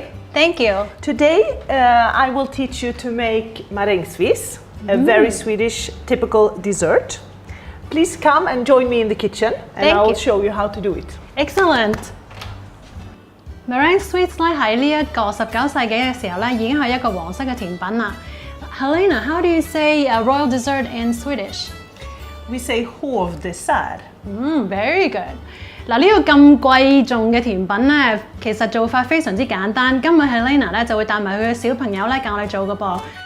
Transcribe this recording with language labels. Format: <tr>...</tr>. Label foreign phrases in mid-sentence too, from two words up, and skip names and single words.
<en>Thank you. Today I will teach you to make marängsviss, a very Swedish typical dessert. Please come and join me in the kitchen and I will show you how to do it. Excellent. Meringue sweets</en> <yue>咧喺呢一個19世紀嘅時候咧已經係一個皇室嘅甜品啦。</yue> <en>Helena, how do you say a royal dessert in Swedish? We say hovdessert. Very good.</en> <yue>嗱，呢個咁貴重嘅甜品咧，其實做法非常之簡單。今日 Helena 咧就會帶埋佢嘅小朋友咧教我哋做嘅噃。</yue>